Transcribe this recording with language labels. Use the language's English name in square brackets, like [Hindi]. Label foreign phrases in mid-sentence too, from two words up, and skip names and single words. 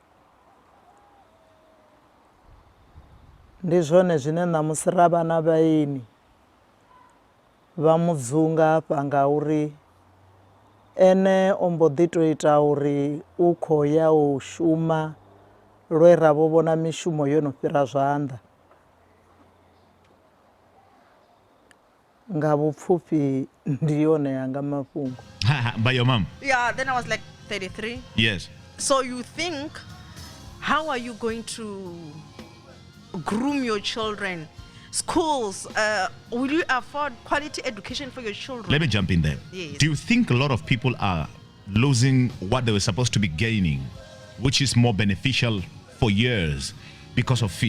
[Venda] Ndi zwone zwine ṋamusi ra vha na vhaeni vha Mudzunga hafha ngauri ene o mbo ḓi tou ita uri u khou ya u shuma lwe ra vho vhona mishumo yo no fhira zwanḓa. Nga vhupfufhi ndi yone yanga mafhungo. [English] By your mom? Yeah, then I was like 33. Yes. So you think, how are you going to groom your children? Schools, will you afford quality education for your children? Let me jump in there. Yes. Do you think a lot of people are losing what they were supposed to be gaining, which is more beneficial for years because of fear?